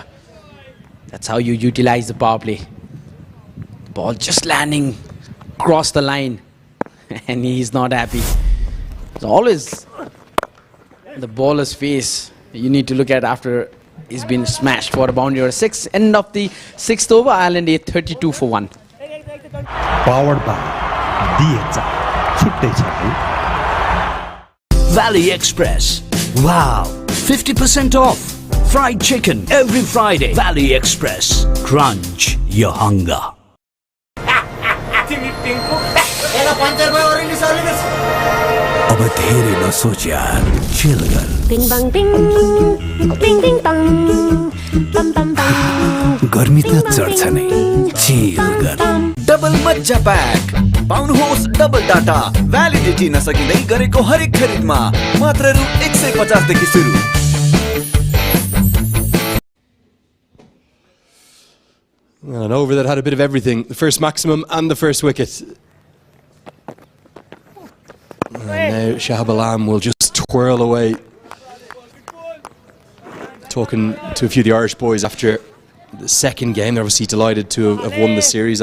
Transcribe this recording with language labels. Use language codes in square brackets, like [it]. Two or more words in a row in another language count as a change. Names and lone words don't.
[en] That's how you utilize the power play. The ball just landing across the line, and he's not happy. It's always the bowler's face you need to look at after he's been smashed for a boundary or a 6. End of the 6th over, Ireland 32 for 1. Powered by DHome. [ne] छुट्टै छ है. [en] Valley Express. Wow, 50% off. Fried chicken every Friday. Valley Express. Crunch your hunger. [ne] अब धेरै नसोच यार, चिल गर. Bing bang bing, bing bing bang, bam bam bam. गर्मी त चढ्छ नै, चिल गर. डबल मज्जा प्याक पाउनुहोस् [en] double data validity [ne] नसकिँदै गरेको हरेक खरिदमा मात्र रु 150 देखि सुरु. [en] An over that had a bit of everything. The first maximum and the first wicket. And now Shahab Alam will just twirl away. Talking to a few of the Irish boys after the second game, they're obviously delighted to have won the series.